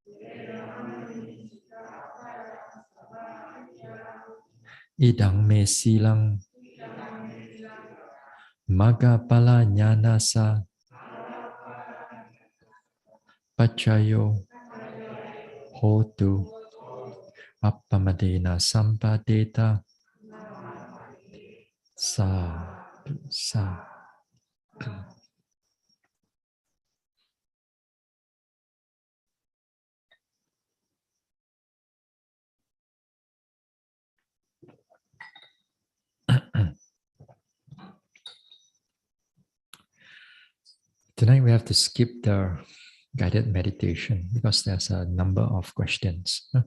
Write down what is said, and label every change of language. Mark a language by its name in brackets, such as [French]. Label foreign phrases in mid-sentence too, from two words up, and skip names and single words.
[Pali] Idang me silang Magapala Jnanasa Pachayo Hotu Appamadena Sampadeta Sa. [English] Tonight we have to skip the guided meditation because there's a number of questions.